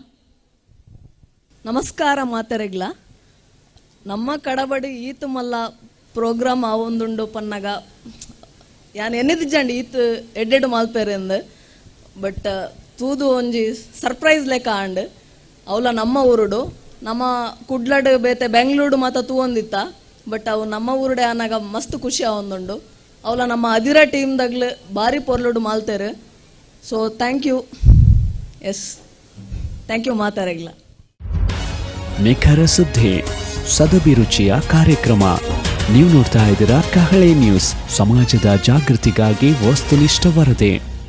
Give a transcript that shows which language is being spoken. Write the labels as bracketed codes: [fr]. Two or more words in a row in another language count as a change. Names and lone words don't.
[tcy] ನಮಸ್ಕಾರ ಮಾತರೆಗ್ಲ ನಮ್ಮ ಕಡಬಡಿ ಈತು ಮಲ್ಲ ಪ್ರೋಗ್ರಾಮ್ ಆವೊಂದುಂಡು ಪನ್ನಗ ಯಾನ್ ಎನ್ನಿದ್ದಂಡಿ ಈತ್ ಎಡ್ಡೆಡು ಮಾಲ್ಪೇರೆ ಅಂದ್ ಬಟ್ ತೂದು ಒಂಜಿ ಸರ್ಪ್ರೈಸ್ ಲೆಕ್ಕ ಆಂಡ್ ಅವಲ ನಮ್ಮ ಊರುಡು ನಮ್ಮ ಕುಡ್ಲಡ್ ಬೇತೆ ಬೆಂಗಳೂರು ಮಾತ ತೂವೊಂದಿತ್ತ ಬಟ್ ಅವು ನಮ್ಮ ಊರುಡೆ ಆನಾಗ ಮಸ್ತ್ ಖುಷಿ ಆವೊಂದುಂಡು ಅವಲ ನಮ್ಮ ಅದಿರ ಟೀಮ್ದಾಗ್ಲು ಭಾರಿ ಪೊರ್ಲುಡು ಮಾಲ್ತೇರು. [en] so thank you. yes thank you ಮಾತಾರೆಗ್ಲ. [kn] ನಿಖರ ಸುದ್ದಿ ಸದಭಿರುಚಿಯ ಕಾರ್ಯಕ್ರಮ ನೀವು ನೋಡ್ತಾ ಇದ್ದೀರಾ ಕಹಳೆ ನ್ಯೂಸ್, ಸಮಾಜದ ಜಾಗೃತಿಗಾಗಿ ವಸ್ತುನಿಷ್ಠ ವರದಿ.